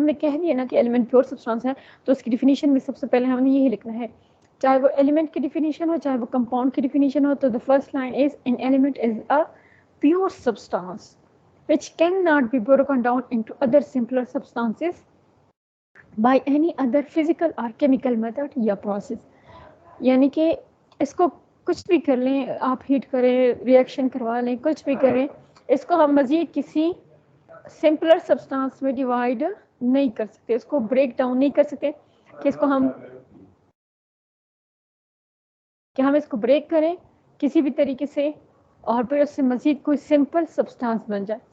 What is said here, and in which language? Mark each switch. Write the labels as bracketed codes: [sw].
[ur] ہم نے کہہ دیا نا کہ element pure substance ہے, تو اس کی ڈیفینیشن میں سب سے پہلے ہم نے یہی لکھنا ہے, چاہے وہ element کی ڈیفینیشن ہو چاہے وہ compound کی ڈیفینیشن ہو. [en] تو the first line is an element is a pure substance which cannot be broken down into other simpler substances by any other physical or chemical method یا process. [ur] یعنی کہ اس کو کچھ بھی کر لیں, آپ ہیٹ کریں, ریئیکشن کروا لیں, کچھ بھی کریں, اس کو ہم مزید کسی سمپلر سبسٹانس میں ڈیوائڈ نہیں کر سکتے, اس کو بریک ڈاؤن نہیں کر سکتے کہ ہم اس کو بریک کریں کسی بھی طریقے سے اور پھر اس سے مزید کوئی سمپل سبسٹانس بن جائے.